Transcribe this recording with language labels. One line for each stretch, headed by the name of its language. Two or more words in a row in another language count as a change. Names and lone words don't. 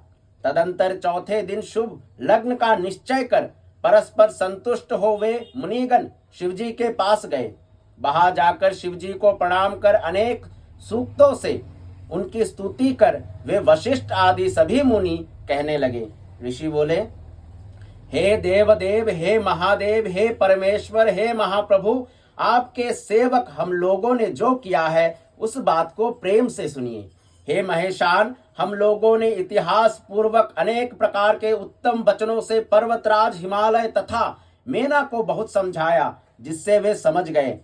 Hindi: तदंतर चौथे दिन शुभ लग्न का निश्चय कर परस्पर संतुष्ट हो वे मुनिगण शिवजी के पास गए। वहां जाकर शिवजी को प्रणाम कर अनेक सूक्तों से उनकी स्तुति कर वे वशिष्ठ आदि सभी मुनि कहने लगे। ऋषि बोले, हे देवदेव, हे महादेव, हे परमेश्वर, हे महाप्रभु, आपके सेवक हम लोगों ने जो किया है उस बात को प्रेम से सुनिए। हे महेशान, हम लोगों ने इतिहास पूर्वक अनेक प्रकार के उत्तम वचनों से पर्वतराज हिमालय तथा मेना को बहुत समझाया, जिससे वे समझ गए।